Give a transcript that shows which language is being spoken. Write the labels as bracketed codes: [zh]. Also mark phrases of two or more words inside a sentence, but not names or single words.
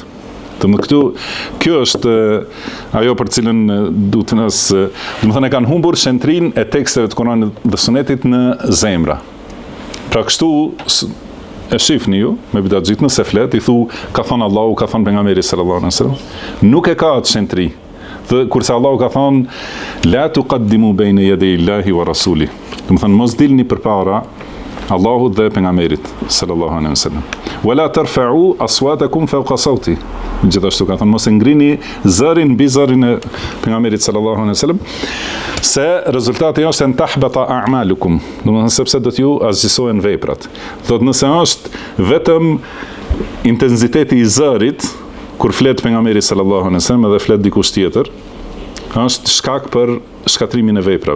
[sq] Kjo është ajo për cilën do të thonë e kanë humbur shenjtërinë e teksteve të Kuranit dhe Sunetit në zemra. Pra kështu e shifni ju, me bidat gjithë nëse flet, i thu, ka thonë Allahu, ka thonë pejgamberi [ar] صلى الله عليه وسلم. [sq] Nuk e ka atë shenjtëri. Dhe kurse Allahu ka thonë, [ar] لا تقدموا بين يدي الله ورسوله. [sq] Do të thonë mos dilni përpara Allahut dhe pejgamberit [ar] صلى الله عليه وسلم. ولا ترفعوا أصواتكم فوق صوت. [sq] Gjithashtu ka thonë mos e ngrini zërin mbi zërin e pejgamberit [ar] صلى الله عليه وسلم, [sq] se rezultati është në [ar] تحبط أعمالكم, [sq] do të thonë sepse do t'ju azgjësohen veprat. Thotë nëse është vetëm intensiteti i zërit kur flet pejgamberi [ar] صلى الله عليه وسلم [sq] edhe flet dikush tjetër, është shkak për shkatrimin e veprave.